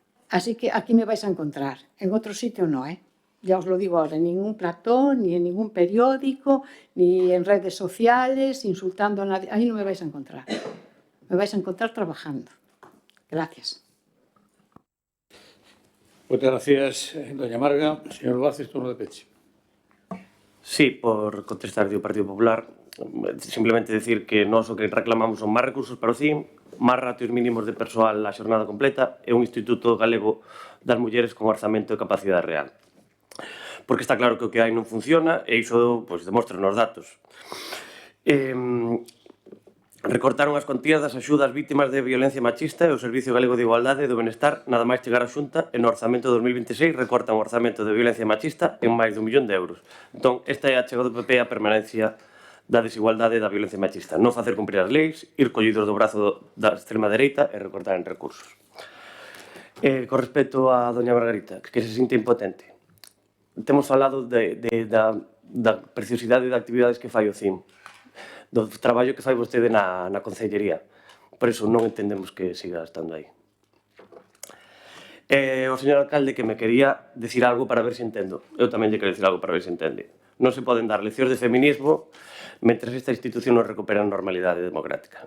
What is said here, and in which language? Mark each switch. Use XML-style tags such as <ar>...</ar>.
<es>Así que aquí me vais a encontrar. En otro sitio no, ¿eh? Ya os lo digo ahora, en ningún platón, ni en ningún periódico, ni en redes sociales, insultando a nadie. Ahí no me vais a encontrar. Me vais a encontrar trabajando. Gracias. Muchas gracias, doña Marga. Señor Vázquez, turno de peche.</es> <gl>Sí, por contestar do Partido Popular, simplemente decir que nós o que reclamamos son máis recursos para o CIM, máis ratios mínimos de persoal á xornada completa e un Instituto Galego das Mulleres con orzamento e capacidade real. Porque está claro que o que hai non funciona e iso demostra nos datos. Recortaron as cuantías das axudas vítimas de violencia machista e o Servicio Galego de Igualdade e do Benestar nada máis chegar a Xunta e no orzamento de 2026 recortan o orzamento de violencia machista en máis de 1 millón de euros. Entón, esta é a chega do PP a permanencia da desigualdade e da violencia machista. Non facer cumprir as leis, ir collidos do brazo da extrema dereita e recortar en recursos. Con respecto a doña Margarita, que se sinte impotente, temos falado da preciosidade de actividades que fai o CIM, do traballo que fai vostede na Concellería. Por iso non entendemos que siga estando aí. O señor alcalde que me quería decir algo para ver se entendo. Eu tamén lle quero decir algo para ver se entende. Non se poden dar leccións de feminismo mentre esta institución non recupera a normalidade democrática.</gl>